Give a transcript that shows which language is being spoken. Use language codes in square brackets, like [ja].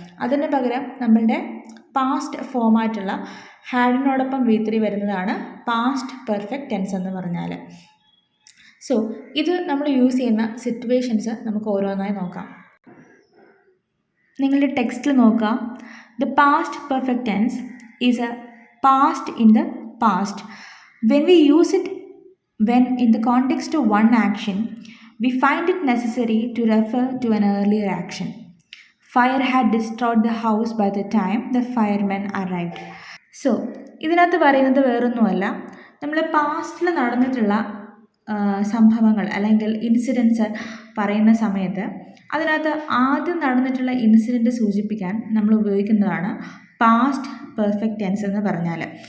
[ml] അതിന് പകരം നമ്മളുടെ പാസ്റ്റ് ഫോമായിട്ടുള്ള ഹാഡിനോടൊപ്പം V3 വരുന്നതാണ് പാസ്റ്റ് പെർഫെക്റ്റ് ടെൻസ് എന്ന് പറഞ്ഞാൽ. സോ ഇത് നമ്മൾ യൂസ് ചെയ്യുന്ന സിറ്റുവേഷൻസ് നമുക്ക് ഓരോന്നായി നോക്കാം. നിങ്ങളുടെ ടെക്സ്റ്റിൽ നോക്കുക. [en] The past perfect tense is a past in the past. When we use it when in the context of one action, we find it necessary to refer to an earlier action. Fire had destroyed the house by the time the firemen arrived. [ml] So ഇതിനകത്ത് പറയുന്നത് വേറൊന്നുമല്ല, നമ്മൾ പാസ്റ്റിൽ നടന്നിട്ടുള്ള സംഭവങ്ങൾ അല്ലെങ്കിൽ incidents പറയുന്ന സമയത്ത് അതിനകത്ത് ആദ്യം നടന്നിട്ടുള്ള ഇൻസിഡൻറ്റ് സൂചിപ്പിക്കാൻ നമ്മൾ ഉപയോഗിക്കുന്നതാണ് പാസ്റ്റ് പെർഫെക്റ്റ് ടെൻസ് എന്ന് പറഞ്ഞാൽ.